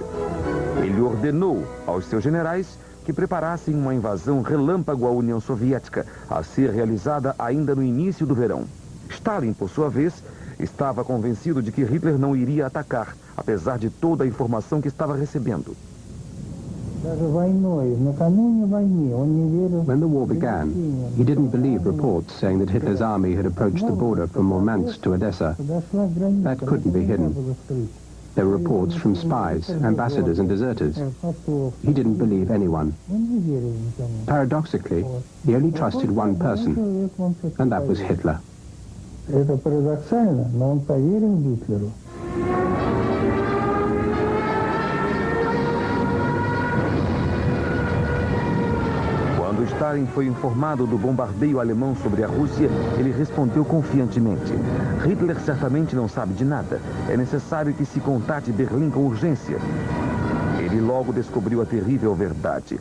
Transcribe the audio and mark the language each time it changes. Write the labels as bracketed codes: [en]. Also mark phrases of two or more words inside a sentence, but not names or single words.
[pt] Ele ordenou aos seus generais que preparassem uma invasão relâmpago à União Soviética, a ser realizada ainda no início do verão. Stalin, por sua vez, estava convencido de que Hitler não iria atacar, apesar de toda a informação que estava recebendo. [en] When the war began, he didn't believe reports saying that Hitler's army had approached the border from Murmansk to Odessa. That couldn't be hidden. There were reports from spies, ambassadors and deserters. He didn't believe anyone. Paradoxically, he only trusted one person, and that was Hitler. [ru] Это парадоксально, но он поверил Гитлеру. [pt] Quando Stalin foi informado do bombardeio alemão sobre a Rússia, ele respondeu confiantemente: "Hitler certamente não sabe de nada. É necessário que se contate Berlim com urgência." Ele logo descobriu a terrível verdade.